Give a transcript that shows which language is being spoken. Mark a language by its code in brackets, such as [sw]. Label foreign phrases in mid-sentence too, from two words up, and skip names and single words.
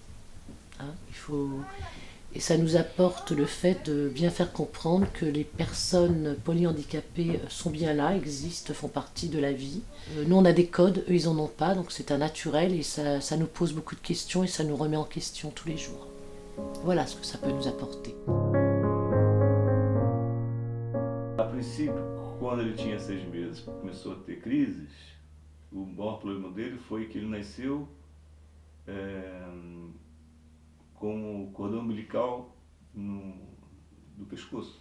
[fr] Hein, et ça nous apporte le fait de bien faire comprendre que les personnes polyhandicapées sont bien là, existent, font partie de la vie. Nous, on a des codes, eux, ils n'en ont pas, donc c'est un naturel et ça nous pose beaucoup de questions et ça nous remet en question tous les jours. Voilà ce que ça peut nous apporter. [pt] A princípio, quando ele tinha 6 meses, começou a ter crises, o maior problema dele foi que ele nasceu com o cordão umbilical do pescoço.